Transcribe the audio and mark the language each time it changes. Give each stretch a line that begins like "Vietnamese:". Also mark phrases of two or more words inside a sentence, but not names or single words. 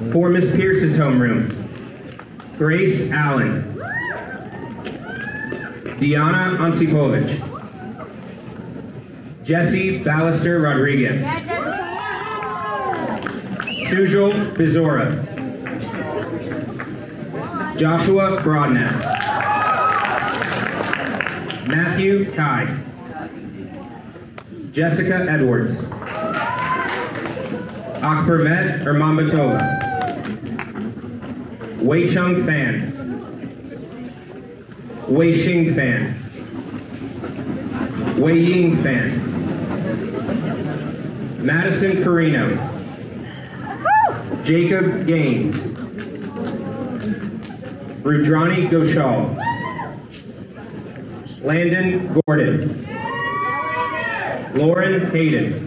English: From Miss Pierce's homeroom, Grace Allen. Diana Osipovich. Jesse Ballister Rodriguez. Sujal Bizora. Joshua Broadnax. Matthew Kai. Jessica Edwards. Akpermet Ermambatova. Wei Chung Fan. Wei Xing Fan. Wei Ying Fan. Madison Carino. Jacob Gaines. Rudrani Ghoshal. Landon Gordon. Lauren Hayden.